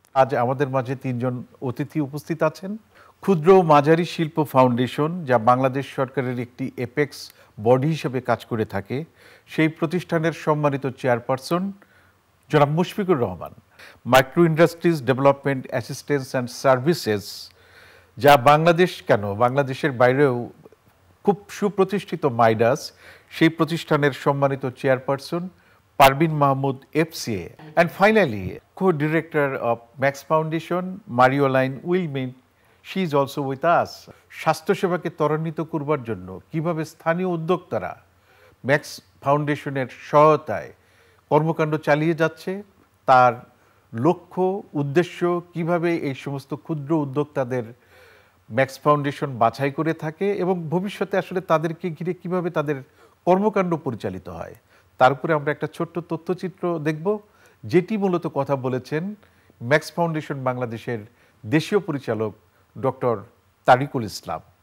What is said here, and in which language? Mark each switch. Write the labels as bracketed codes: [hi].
[bn] আজ আমাদের মাঝে তিনজন অতিথি উপস্থিত আছেন। ক্ষুদ্র ও মাঝারি শিল্প ফাউন্ডেশন, যা বাংলাদেশ সরকারের একটি এপেক্স বডি হিসেবে কাজ করে থাকে, সেই প্রতিষ্ঠানের সম্মানিত চেয়ারপারসন জনাব Mushfiqur Rahman. Micro industries development assistance and services, যা বাংলাদেশ কেন বাংলাদেশের বাইরেও খুব সুপ্রতিষ্ঠিত মাইডাস, সেই প্রতিষ্ঠানের সম্মানিত chairperson Parvin Mahmud FCA. [en] And finally co-director of Max Foundation, Marioline Wilmint, she is also with us. [bn] স্বাস্থ্যসেবাকে ত্বরান্বিত করবার জন্য কিভাবে স্থানীয় উদ্যোক্তারা ম্যাক্স ফাউন্ডেশনের সহায়তায় কর্মকাণ্ড চালিয়ে যাচ্ছে, তার লক্ষ্য উদ্দেশ্য, কিভাবে এই সমস্ত ক্ষুদ্র উদ্যোক্তাদের ম্যাক্স ফাউন্ডেশন বাছাই করে থাকে এবং ভবিষ্যতে আসলে তাদেরকে ঘিরে কিভাবে তাদের কর্মকাণ্ড পরিচালিত হয়, তার উপরে আমরা একটা ছোট্ট তথ্যচিত্র দেখব, যেটি মূলত কথা বলেছেন ম্যাক্স ফাউন্ডেশন বাংলাদেশের দেশীয় পরিচালক ডক্টর তারিকুল ইসলাম।